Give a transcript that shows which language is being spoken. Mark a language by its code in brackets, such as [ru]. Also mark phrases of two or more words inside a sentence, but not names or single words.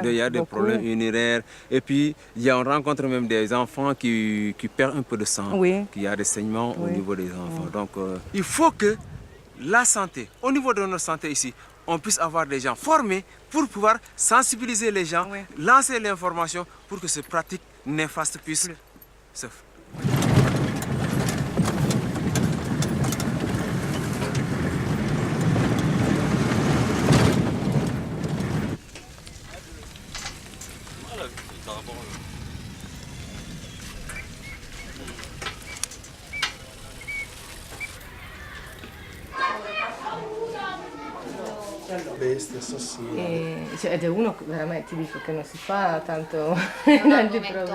[fr] Il y a des problèmes urinaires. Et puis, on rencontre même des enfants qui perdent un peu de sang. Qui a des saignements au niveau des enfants. Donc, il faut que la santé, au niveau de notre santé ici, on puisse avoir des gens formés pour pouvoir sensibiliser les gens, lancer l'information pour que ces pratiques néfastes puissent se faire. [it] Ed è uno veramente, ti dico, che non si fa tanto tanti problemi.